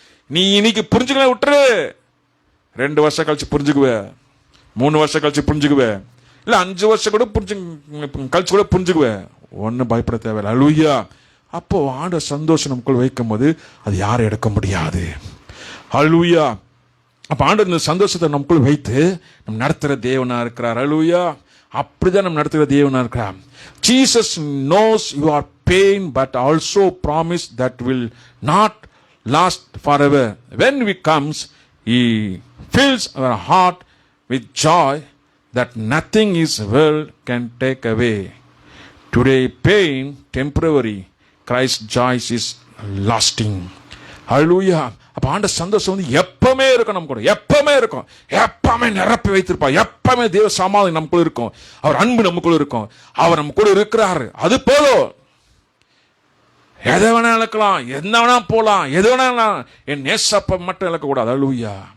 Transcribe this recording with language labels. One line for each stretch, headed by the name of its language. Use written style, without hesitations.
Tamil: நீ இன்னைக்கு புரிஞ்சுக்கலாம், விட்டுரு. 2 வருஷம் கழிச்சு புரிஞ்சுக்குவே, 3 வருஷம் கழிச்சு புரிஞ்சுக்குவே, இல்லை 5 வருஷம் கூட கழிச்சு கூட புரிஞ்சுக்குவே. ஒன்றும் பயப்பட தேவையில்லை. ஹல்லேலூயா. அப்போ ஆண்டவர் சந்தோஷம் நமக்குள் வைக்கும் போது அது யாரும் எடுக்க முடியாது. ஹல்லேலூயா. அப்போ ஆண்டவர் இந்த சந்தோஷத்தை நமக்குள் வைத்து நம்ம நடத்துகிற தேவனா இருக்கிறார். ஹல்லேலூயா. அப்படிதான் நம்ம நடத்துகிற தேவனா இருக்கிறார்.
English: Jesus knows your pain but also promise that will not last forever. When we comes, He fills our heart with joy that nothing in this world can take away. Today pain temporary, Christ's joy is lasting. Hallelujah.
Tamil: அப்ப ஆண்ட சந்தோஷம் வந்து எப்பவுமே இருக்கும், நம்ம கூட எப்பவுமே இருக்கும், எப்பவுமே நிரப்பி வைத்திருப்பா, எப்பவுமே தேவ சமாதானம் நமக்குள்ள இருக்கும், அவர் அன்பு நமக்குள்ள இருக்கும், அவர் நம்ம கூட இருக்கிறாரு. அது போதும். எதை வேணா இழக்கலாம், என்ன வேணா போகலாம், எது வேணா, என் ஏசப்ப மட்டும் இழக்கக்கூடாது. அல்லேலூயா.